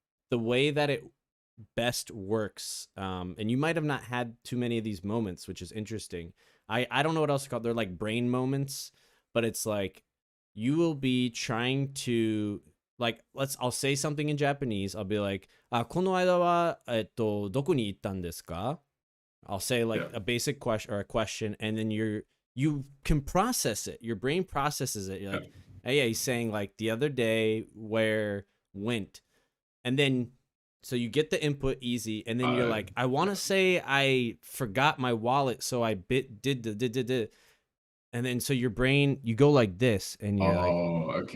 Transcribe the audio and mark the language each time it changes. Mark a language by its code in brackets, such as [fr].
[en] the way that it best works, and you might have not had too many of these moments, which is interesting. I don't know what else to call it. They're like brain moments, but it's like you will be trying to, like, I'll say something in Japanese. I'll be like, [ja] この間はどこに行ったんですか? [en] I'll say like a basic question or a question, and then you can process it. Your brain processes it. You're like, hey, yeah, he's saying like the other day where went, and then so you get the input easy, and then you're like, I want to say I forgot my wallet, so I did, and then so your brain, you go like this, and you're like,